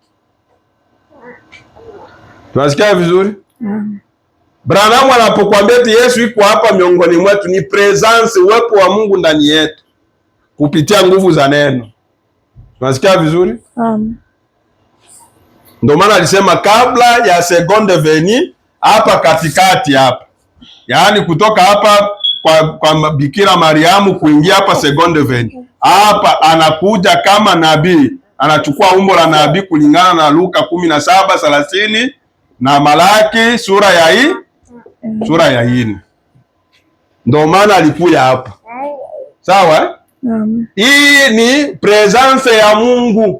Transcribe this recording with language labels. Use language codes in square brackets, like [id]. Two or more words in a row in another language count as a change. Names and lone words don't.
[sw] Tunasikia vizuri? Branham anapokuambia eti Yesu yuko hapa miongoni mwetu, ni presence, uwepo wa Mungu ndani yetu kupitia nguvu za neno. Tunasikia vizuri? Ndio maana alisema kabla ya [fr] seconde venue, [sw] hapa katikati hapa, yaani kutoka hapa kwa Bikira Mariamu kuingia hapa [fr] seconde venue, [sw] hapa anakuja kama nabii, anachukua umbo la nabii kulingana na Luka 17:30 na Malaki sura ya 4. Ndio maana alikuja hapa. Sawa? Hii ni presence ya Mungu.